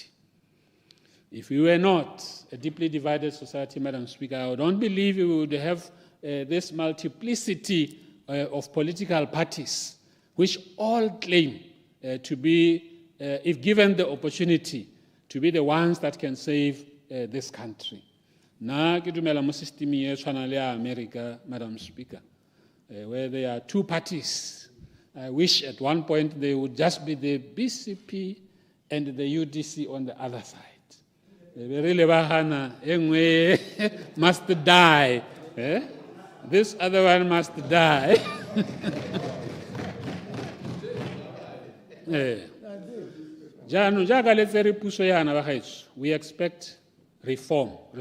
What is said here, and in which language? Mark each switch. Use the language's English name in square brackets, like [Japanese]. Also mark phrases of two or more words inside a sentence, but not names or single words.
[English] If we were not a deeply divided society, Madam Speaker, I don't believe we would have this multiplicity of political parties, which all claim to be, if given the opportunity, to be the ones that can save this country. [Tswana] Na ke dumela mo [English] system [Tswana] e tshwana le [English] America, Madam Speaker, where there are two parties. I wish at one point they would just be the BCP and the UDC on the other side. Really [Tswana] bahana engwe [English] must die. This other one must die. We expect reform.